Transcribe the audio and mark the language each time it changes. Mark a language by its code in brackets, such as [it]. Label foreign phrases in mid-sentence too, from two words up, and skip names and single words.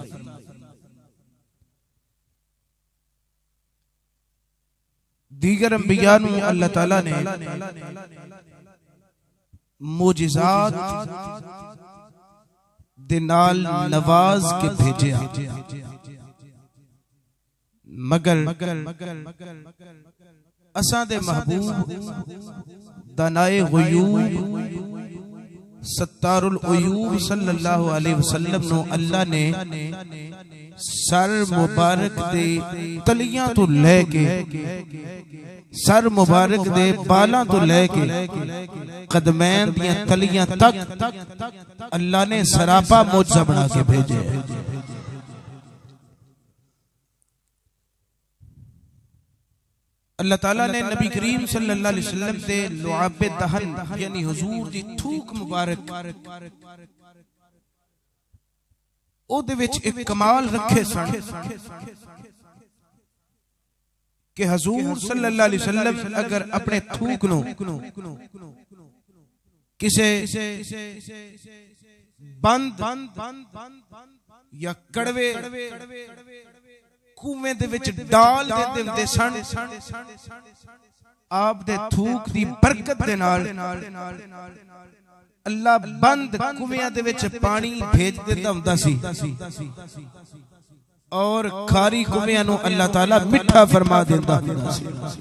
[pa] دیگر انبیاء نوں اللہ تعالیٰ نے معجزات دے نال نواز کے بھیجا، مگر اساں دے محبوب دانائے غیوب ستار العیوب [ar] صلى الله عليه وسلم [pa] نوں اللہ نے سر مبارک دے تلیاں تو لے کے سر مبارک دے والاں تو لے کے قدمین دیاں تلیاں تک اللہ نے سراپا معجزہ بنا کے بھیجے. اللہ تعالیٰ نے نبی کریم [ar] صلى الله عليه وسلم [pa] سے لعاب دہن یعنی حضور دی تھک مبارک اودے وچ اک کمال رکھے سن کہ حضور [ar] صلى الله عليه وسلم [pa] اگر اپنے تھک نوں کسے بند یا کوڑے کھوہ دے وچ ڈال دے دیندے سن، آپ دے تھک دی برکت دے نال اللہ بند کھوہ دے وچ پانی بھیج دیندا ہندا سی اور کھاری کھوہ نوں اللہ تعالیٰ مٹھا فرما دیندا ہندا سی.